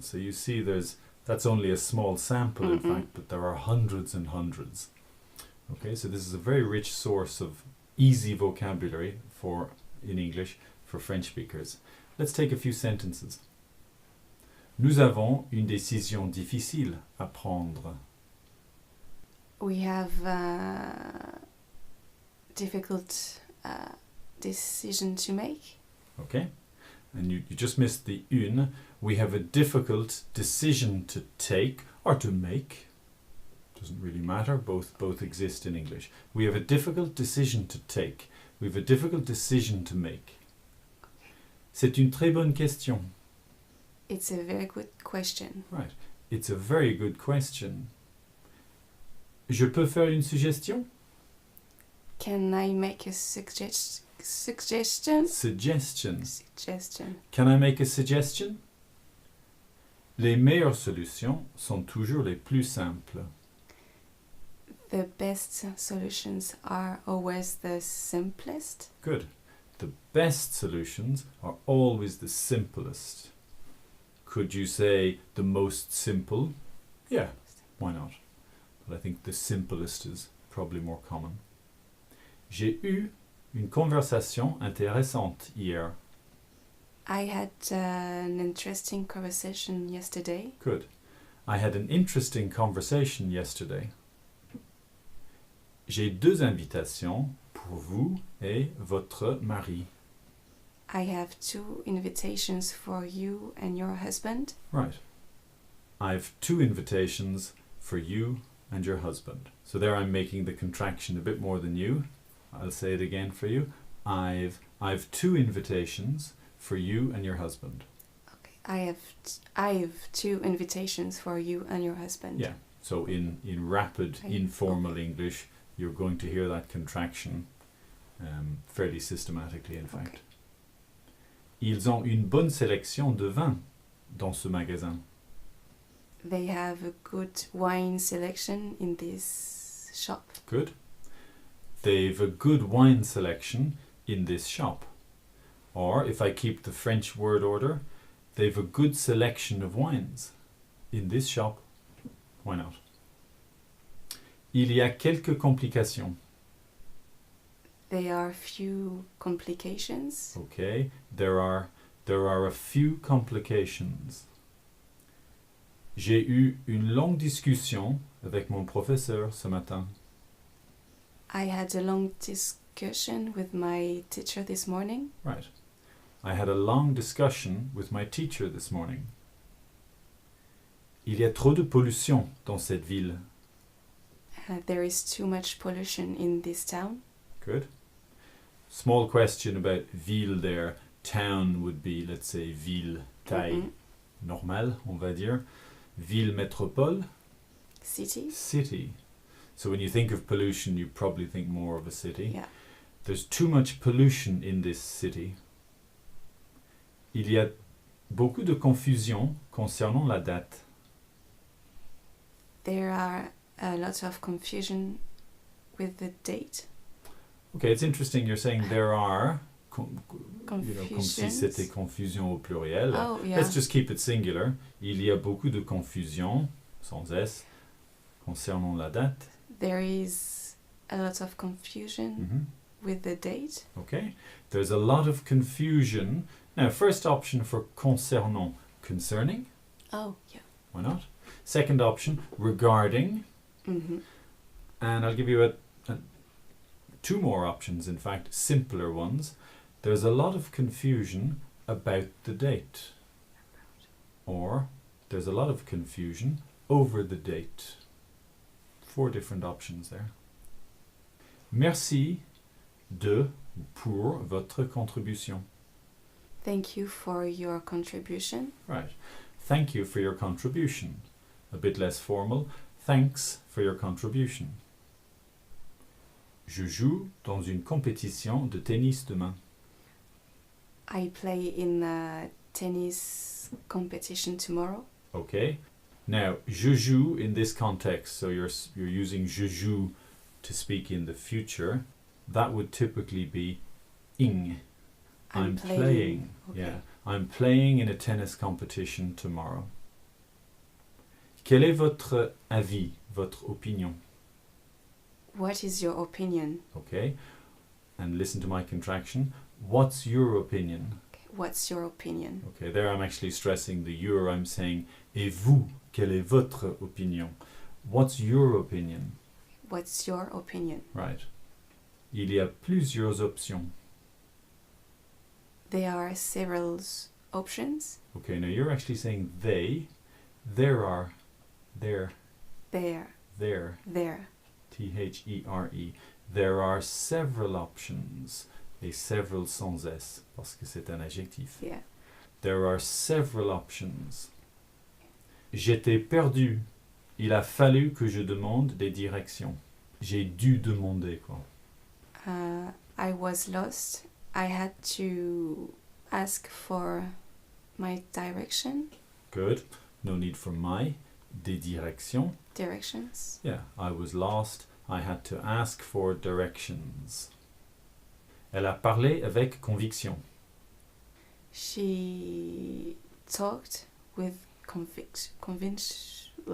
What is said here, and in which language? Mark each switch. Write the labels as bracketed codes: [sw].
[en] So you see that's only a small sample in fact, but there are hundreds and hundreds. Okay, so this is a very rich source of easy vocabulary in English for French speakers. Let's take a few sentences. [fr] Nous avons une décision difficile à prendre. [en] we have a difficult decision to make. Okay, and you just missed the une. We have a difficult decision to take or to make. Doesn't really matter, both exist in English. We have a difficult decision to take. We have a difficult decision to make. [fr] C'est une très bonne question. [en] It's a very good question. Right. It's a very good question. [fr] Je peux faire une suggestion? [en] Can I make a suggestion? Suggestion. Suggestion. Can I make a suggestion? [fr] Les meilleures solutions sont toujours les plus simples. [en] The best solutions are always the simplest. Good. The best solutions are always the simplest. Could you say the most simple? Yeah, why not? But I think the simplest is probably more common. [fr] J'ai eu une conversation intéressante hier. [en] I had an interesting conversation yesterday. Good. I had an interesting conversation yesterday. [fr] J'ai 2 invitations pour vous et votre mari. [en] I have 2 invitations for you and your husband. Right. I've 2 invitations for you and your husband. So there I'm making the contraction a bit more than you. I'll say it again for you. I've 2 invitations for you and your husband. Okay. I have 2 invitations for you and your husband. Yeah. So in rapid, informal English, you're going to hear that contraction fairly systematically, in fact. [fr] Ils ont une bonne sélection de vins dans ce magasin. [en] They have a good wine selection in this shop. Good. They've a good wine selection in this shop. Or, if I keep the French word order, they've a good selection of wines in this shop. Why not? [fr] Il y a quelques complications. [en] There are few complications. Okay, there are a few complications. J'ai eu une longue discussion avec mon professeur ce matin. I had a long discussion with my teacher this morning. Right. I had a long discussion with my teacher this morning. [fr] Il y a trop de pollution dans cette ville. [en] There is too much pollution in this town. Good. Small question about ville there. Town would be, let's say, [fr] ville, taille normale, on va dire. Ville métropole. [en] City. City. So when you think of pollution, you probably think more of a city. Yeah. There's too much pollution in this city. Il y a beaucoup de confusion concernant la date. There are a lot of confusion with the date. Okay, it's interesting you're saying there are [fr] comme si c'était confusion au pluriel. [en] Oh, yeah. Let's just keep it singular. [fr] Il y a beaucoup de confusion, sans S, concernant la date. [en] There is a lot of confusion with the date. Okay. There's a lot of confusion. Now, first option for concernant, concerning. Oh, yeah. Why not? Second option, regarding. And I'll give you two more options, in fact, simpler ones. There's a lot of confusion about the date. Or there's a lot of confusion over the date. 4 different options there. [fr] Merci pour votre contribution. [en] Thank you for your contribution. Right. Thank you for your contribution. A bit less formal. Thanks for your contribution. [fr] Je joue dans une compétition de tennis demain. [en] I play in a tennis competition tomorrow. Okay. Now, je joue in this context, so you're using je joue to speak in the future. That would typically be ing. I'm playing. Okay. Yeah. I'm playing in a tennis competition tomorrow. [fr] Quel est votre avis, votre opinion? [en] What is your opinion? Okay. And listen to my contraction. What's your opinion? Okay. What's your opinion? Okay, there I'm actually stressing the your. I'm saying, [fr] et vous, quelle est votre opinion? [en] What's your opinion? What's your opinion? Right. Il y a plusieurs options. There are several options. Okay, now you're actually saying they. There. There. T-H-E-R-E. There are several options. [fr] Et several sans S, parce que c'est un adjectif. [en] Yeah. There are several options. [fr] J'étais perdu. Il a fallu que je demande des directions. J'ai dû demander, quoi. [en] I was lost. I had to ask for my direction. Good. No need for my. [fr] Des directions. [en] Directions. Yeah, I was lost. I had to ask for directions. [fr] Elle a parlé avec conviction. [en] She talked with convictions.